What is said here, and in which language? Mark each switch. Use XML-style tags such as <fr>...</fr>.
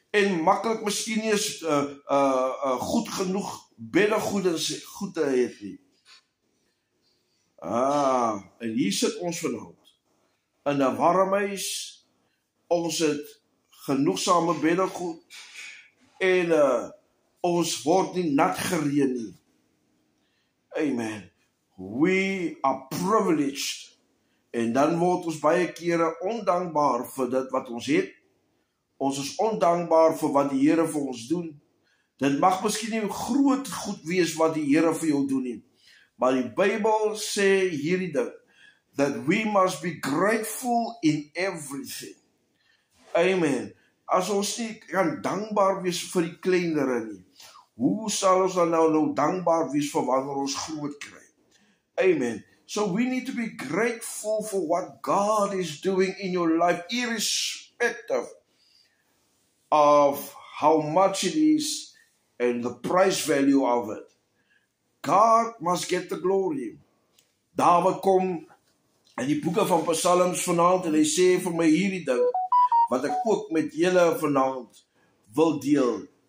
<af>En maklik miskien nie eens goed genoeg beddegoede het nie. En hier sit ons vanaand in 'n warm huis. Ons het genoegsame beddegoed en ons word nie nat gereën nie. Amen.</af> <en>We are privileged. En dan word ons baie kere ondankbaar vir dit wat ons het.</en> <af>Ons is ondankbaar vir wat die Here vir ons doen. Dit mag miskien nie groot goed wees wat die Here vir jou doen nie. Maar die Bybel sê hierdie ding,</af> <en>that we must be grateful in everything. Amen.</en> <af>As ons nie kan dankbaar wees vir die kleinere nie, hoe sal ons dan nou dankbaar wees vir wanneer ons groot kry? Amen.</af> <en>So we need to be grateful for what God is doing in your life, irrespective of how much it is and the price value of it. God must get the glory.</en> <af>David kom in die boeke van Psalms vanaand en hy sê vir my hierdie ding, wat ek ook met julle vanaand wil deel.</af>